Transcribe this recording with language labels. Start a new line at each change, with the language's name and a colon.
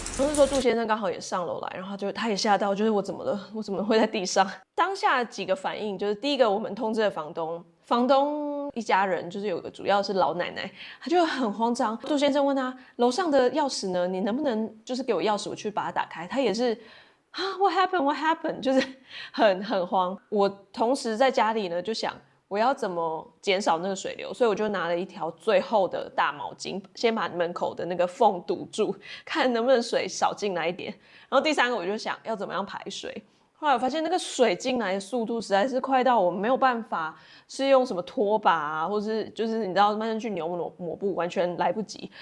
Chinese: 那时候杜先生刚好也上楼来，然后他也吓到，就是我怎么了？我怎么会在地上？当下几个反应就是，第一个我们通知了房东一家人，就是有个主要是老奶奶，她就很慌张。杜先生问他楼上的钥匙呢？你能不能就是给我钥匙，我去把它打开？他也是
English: What happened？
Chinese: 就是很慌。我同时在家里呢就想。我要怎么减少那个水流？所以我就拿了一条最厚的大毛巾，先把门口的那个缝堵住，看能不能水少进来一点。然后第3个我就想要怎么样排水。后来我发现那个水进来的速度实在是快到我没有办法是用什么拖把或是就是你知道慢慢去扭抹布，完全来不及。